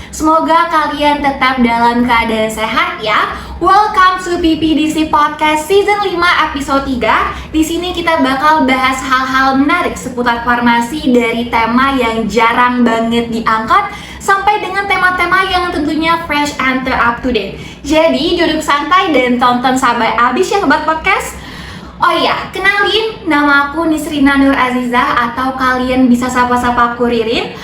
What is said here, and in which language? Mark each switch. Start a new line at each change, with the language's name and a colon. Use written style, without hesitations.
Indonesian: Semoga kalian tetap dalam keadaan sehat ya.
English: Welcome to PPDC Podcast Season 5 Episode 3.
Indonesian: Di sini kita bakal bahas hal-hal menarik seputar farmasi dari tema yang jarang banget diangkat sampai dengan tema-tema yang tentunya fresh and up to date. Jadi duduk santai dan tonton sampai habis ya Sobat Podcast. Oh iya, kenalin, nama aku Nisrina Nur Azizah atau kalian bisa sapa-sapa aku Ririn.